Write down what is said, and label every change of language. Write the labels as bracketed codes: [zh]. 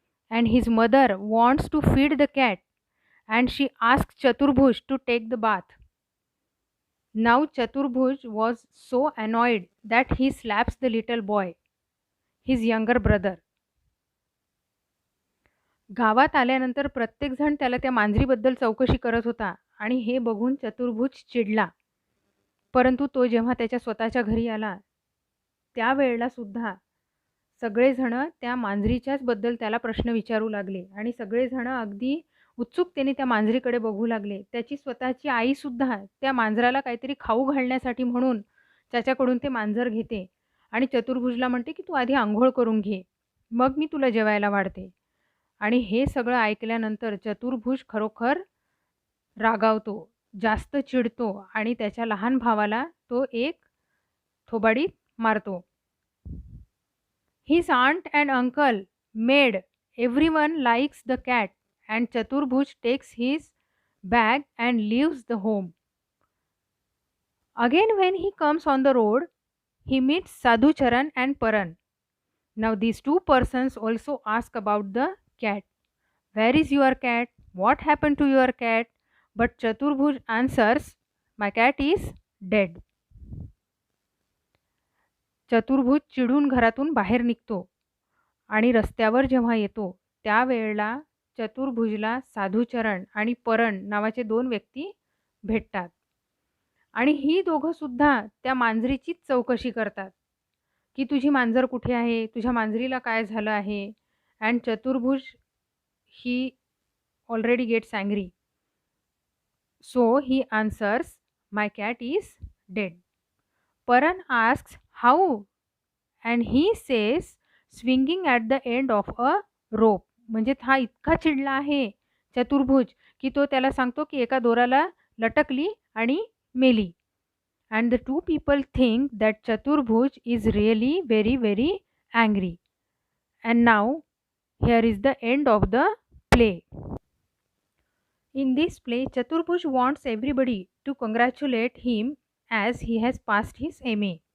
[en] And his mother wants to feed the cat. And she asks Chaturbhuj to take the bath. Now Chaturbhuj was so annoyed that he slaps the little boy, his younger brother. [mr] गावात आल्यानंतर प्रत्येकजण त्याला त्या मांजरीबद्दल चौकशी करत होता आणि हे बघून चतुर्भुज चिडला. परंतु तो जेव्हा त्याच्या स्वतःच्या घरी आला त्यावेळेला सुद्धा सगळेजण त्या मांजरीच्याच बद्दल त्याला प्रश्न विचारू लागले आणि सगळेजण अगदी उत्सुकतेने त्या मांजरीकडे बघू लागले. त्याची स्वतःची आईसुद्धा त्या मांजराला काहीतरी खाऊ घालण्यासाठी म्हणून त्याच्याकडून ते मांजर घेते आणि चतुर्भुजला म्हणते की तू आधी अंघोळ करून घे, मग मी तुला जेवायला वाढते. आणि हे सगळं ऐकल्यानंतर चतुर्भुज खरोखर रागावतो, जास्त चिडतो आणि त्याच्या लहान भावाला तो एक थोबाडीत मारतो. [en] His aunt and uncle, maid, everyone likes the cat and Chaturbhuj takes his bag and leaves the home. Again when he comes on the road, he meets Sadhu Charan and Paran. Now these two persons also ask about the cat. Where is your cat? What happened to your cat? But Chaturbhuj answers, my cat is dead. [mr] चतुर्भुज चिडून घरातून बाहेर निघतो आणि रस्त्यावर जेव्हा येतो त्यावेळेला चतुर्भुजला साधुचरण आणि परण नावाचे दोन व्यक्ती भेटतात आणि ही दोघं सुद्धा त्या मांजरीचीच चौकशी करतात की तुझी मांजर कुठे आहे, तुझ्या मांजरीला काय झालं आहे. [en] And Chaturbhuj he already gets angry. So he answers, my cat is dead. Paran asks how and he says swinging at the end of a rope. [mr] म्हणजे हा इतका चिडला आहे चतुर्भुज की तो त्याला सांगतो की एका दोराला लटकली आणि मेली. [en] And the two people think that Chaturbhuj is really very very angry. And now here is the end of the play. In this play, Chaturbhuj wants everybody to congratulate him as he has passed his MA.